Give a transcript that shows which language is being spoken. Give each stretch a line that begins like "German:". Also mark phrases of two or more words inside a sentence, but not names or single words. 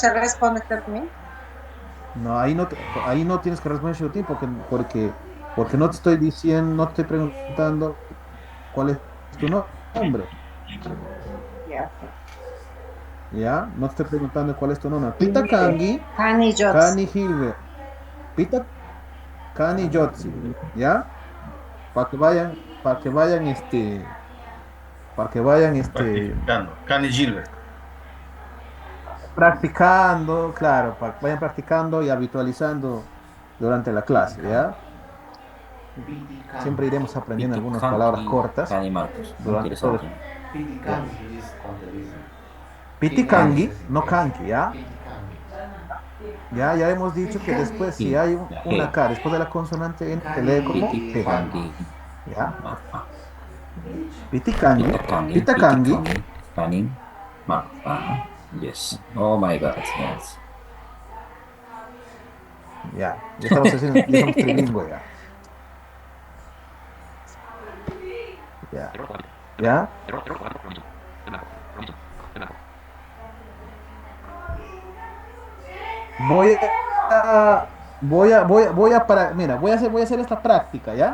Spanish: se responde también? No, ahí no tienes que responder Shutin porque no te estoy diciendo, no te estoy preguntando cuál es tu nombre. Ya. ¿Ya? No te estoy preguntando cuál es tu nombre.
Quechua: Pita Kangi, Hani Jots. Kani Hilbert. Pita Kani Yotzi.
Spanish: ¿Ya? Para que vayan Practicando. Cani Gilbert. practicando, claro, para que vayan practicando y habitualizando durante la clase, ¿ya? Siempre iremos aprendiendo algunas palabras cortas
Quechua: Cani Marcos.
Spanish: durante todo el... Interesante.
Quechua: Pitikangi, no kanki, ¿ya?
Spanish: Ya hemos dicho que después, si hay una K después de la consonante N, se lee como T.
Quechua: Kangi. ¿Ya? Pitikangi, Pitakangi. Pitakangi,
English: Cani Marcos. Yes. Oh my God. Yes.
Spanish: ya estamos haciendo, ya estamos trilingüe, ya. Ya. ¿Ya? Mira, voy a hacer esta práctica, ¿ya?